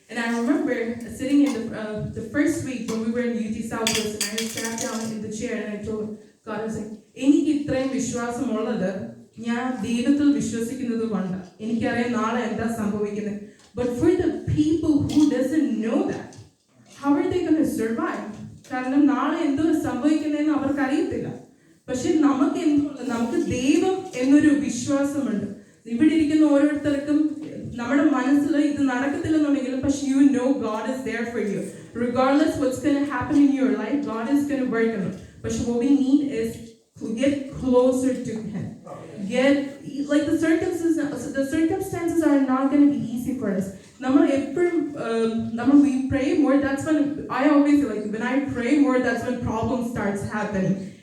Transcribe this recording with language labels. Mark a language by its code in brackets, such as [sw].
[en] And I remember sitting in the first week when we were in UT Southwest, and I sat down in the chair and I told God, I was like, [ml] എനിക്ക് ഇത്രയും വിശ്വാസമുള്ളത് ഞാൻ ദൈവത്തിൽ വിശ്വസിക്കുന്നത് കൊണ്ടാണ്. എനിക്കറിയാം നാളെ എന്താ സംഭവിക്കുന്നത്. [en] But for the people who doesn't know that, how are they going to survive? [ml] കാരണം നാളെ എന്തോ സംഭവിക്കുന്നതെന്ന് അവർക്ക് അറിയത്തില്ല. പക്ഷെ നമുക്ക് ദൈവം എന്നൊരു വിശ്വാസമുണ്ട്. ഇവിടെ ഇരിക്കുന്ന ഓരോരുത്തർക്കും നമ്മുടെ മനസ്സിൽ ഇത് നടക്കത്തില്ലെന്നുണ്ടെങ്കിലും, പക്ഷെ [en] you know God is there for you. Regardless what's going to happen in your life, God is going to work on it. But what we need is to get closer to Him. The circumstances are not going to be easy for us. We pray more. That's when I always when I pray more, that's when problems starts happening.